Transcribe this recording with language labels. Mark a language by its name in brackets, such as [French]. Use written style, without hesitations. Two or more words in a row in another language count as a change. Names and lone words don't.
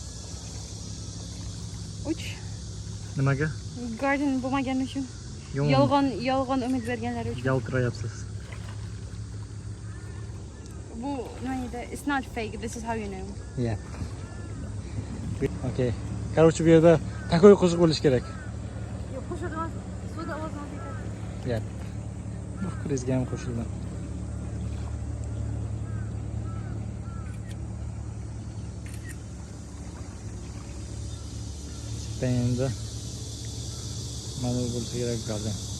[Uzbek] Uch. Nimaga? Garden bo'lmagani uchun. Yolg'on umid berganlar uchun. Yaltirayapsiz. Bu nima edi? [English] It's not fake. This is how you know. Yeah. [Uzbek] Okay. Короче, bu yerda takoy qo'shiq bo'lish kerak. Yo'q, qo'shilgan. So'da ovozini ketadi. [English] Yeah. [Uzbek] Bu fikringizga ham qo'shildim. Endi mana bu bo'lsa kerak garden.